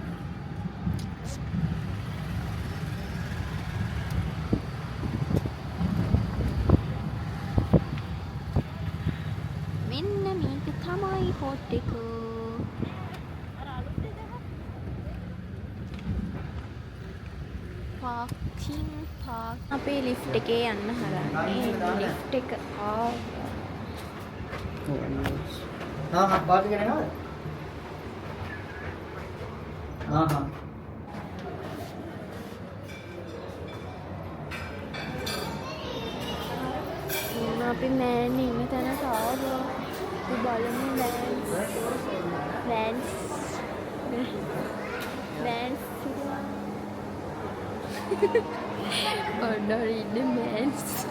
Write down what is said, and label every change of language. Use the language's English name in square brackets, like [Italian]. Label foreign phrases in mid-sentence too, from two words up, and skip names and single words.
[Sinhala] මෙන්න මේක තමයි පොට් එක. පාකින් පාක්. අපේ ලිෆ්ට් එකේ යන්න හදන්නේ. ලිෆ්ට් එක ආවා. [Hindi] हाँ बात करें ना हाँ हाँ [Sinhala] අපි මෑන් ඉන්න තැනට ආවා. අපි බලමු වෑන්ස් ඔන්න ඉන්නේ මෑන්ස්.